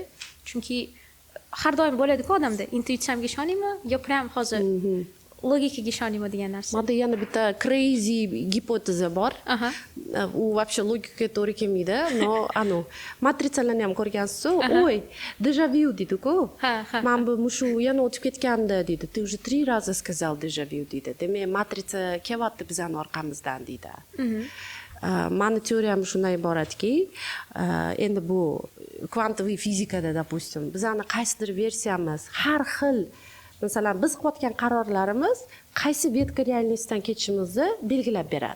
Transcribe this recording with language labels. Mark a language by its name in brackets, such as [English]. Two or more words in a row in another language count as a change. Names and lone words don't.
[Uzbek] Chunki har doim bo'ladi-ku odamda, intuitsiyamga ishonaymi yo prям hozir logikaga ishonaymi degan narsa. Menda yana bitta crazy gipoteza bor. U вообще logikaga to'g'ri kelmaydi. No, matrisalarni ham ko'rgansiz-ku. Oy, [French] déjà vu [Uzbek] deydi-ku. Men bu mushu yana o'tib ketganda deydi. [Russian] Ты уже 3 раза сказал [French] déjà vu [Russian] deydi. [Uzbek] Demak, matrica kelyapti bizning orqamizdan deydi. Mani teoriyam shundan iboratki, endi bu kvantoviy fizikada, допустим, bizning qaysidir versiyamiz har xil, masalan, biz qilayotgan qarorlarimiz qaysi vetka realностьdan ketishimizni belgilab beradi.